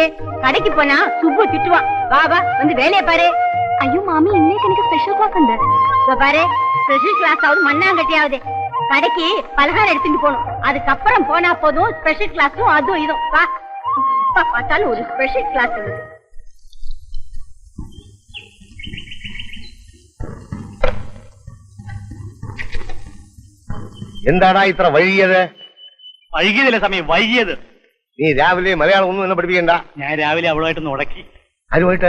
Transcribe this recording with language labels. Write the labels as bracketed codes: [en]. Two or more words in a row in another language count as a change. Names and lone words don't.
[ta] கடைக்கு போனா சுப்பு திட்டுவான். வா வா, வந்து வேலையை பாரு. ஐயோ மாமி, இன்னைக்கு எனக்கு ஸ்பெஷல் கிளாஸ் உண்டு. இதோ பாரு, ஸ்பெஷல் கிளாஸ் ஆகுது மண்ணாங்கட்டியாவது. கடைக்கு பலகாரம் எடுத்துட்டு போகணும், அதுக்கப்புறம் போனா போதும். ஸ்பெஷல் கிளாஸும் அதுவும் இதுவும். வா, பார்த்தாலும் ஒரு ஸ்பெஷல் கிளாஸ் இருக்கு. [ml] എന്താടാ ഇത്ര വൈകിയത്? വൈകിയതല്ലേ സമയം, വൈകിയത്. നീ രാവിലെ മലയാളം ഒന്നും എന്നെ പഠിപ്പിക്കണ്ട. ഞാൻ രാവിലെ അവളുമായിട്ട് ഉടക്കി. ആരുമായിട്ട്?